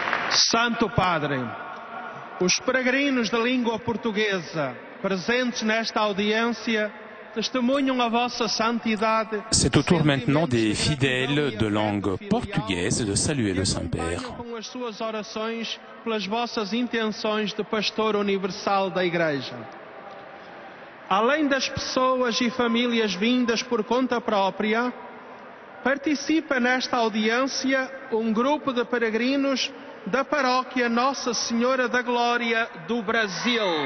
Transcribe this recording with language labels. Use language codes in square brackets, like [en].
[pt] Santo Padre, os peregrinos da língua portuguesa presentes nesta audiência testemunham a vossa santidade. [fr] C'est au tour maintenant des fidèles de langue portugaise de saluer le Saint-Père. [pt] Com as suas orações pelas vossas intenções de pastor universal da Igreja. Além das pessoas e famílias vindas por conta própria, participa nesta audiência um grupo de peregrinos da paróquia Nossa Senhora da Glória do Brasil.